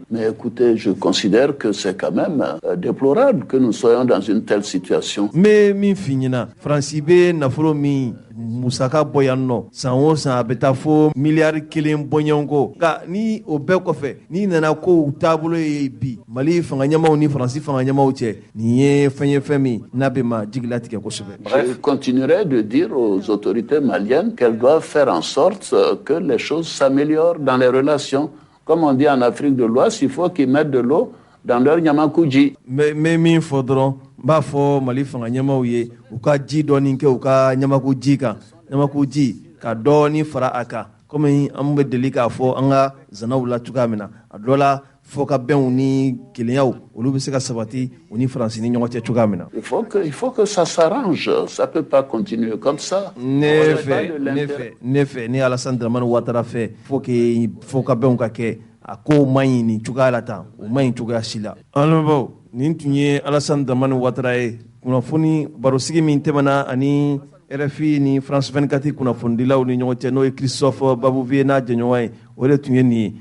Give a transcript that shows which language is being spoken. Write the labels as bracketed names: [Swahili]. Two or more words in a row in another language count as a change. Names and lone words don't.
[French] Mais écoutez, je considère que c'est quand même déplorable que nous soyons dans une telle situation. [Bambara] Mais min f'i ɲɛna faransi bɛ nafolo min musaka bɔ yan nɔ san o san a bɛ taa fo miliyari 1 bɔɲɔgɔnko nka ni o bɛɛ kɔfɛ n'i nana kow taabolo ye bi Mali fanga ɲɛmaw ni faransi fanga ɲɛmaw cɛ nin ye fɛn ye fɛn min n'a bɛ ma jigilatigɛ kosɛbɛ. [French] Je continuerai de dire aux autorités maliennes qu'elles doivent faire en sorte que les choses s'améliorent dans les relations. Comme on dit en Afrique de l'Ouest, il faut qu'ils mettent de l'eau dans leur nyamakuji. [Bambara] Mais min fɔ dɔrɔn n b'a fɔ Mali fanga ɲɛmaw ye u ka ji dɔɔni kɛ u ka ɲamakuji kan ɲamakuji ka dɔɔni fara a kan komi an bɛ deli k'a fɔ an ka zanaw la cogoya min na a dɔ la fo ka bɛnw ni kelenyaw olu bɛ se ka sabati u ni faransi ni ɲɔgɔn cɛ cogoya min na. [French] Il faut que ça s'arrange, ça peut pas continuer comme ça. [Bambara] Ne fɛ ni Alassane Dramane Ouattara fɛ fo ka bɛnw ka kɛ a ko man ɲi nin cogoya la tan o man ɲi cogoya si la. An lamɛnbaaw nin tun ye Alassane Dramane Ouattara ye kunnafoni barosigi min tɛmɛna ani RFI ni France 24 kunnafonidilaw ni ɲɔgɔn cɛ n'o ye Christophe Babouvier n'a jɛɲɔgɔn ye o de tun ye nin ye.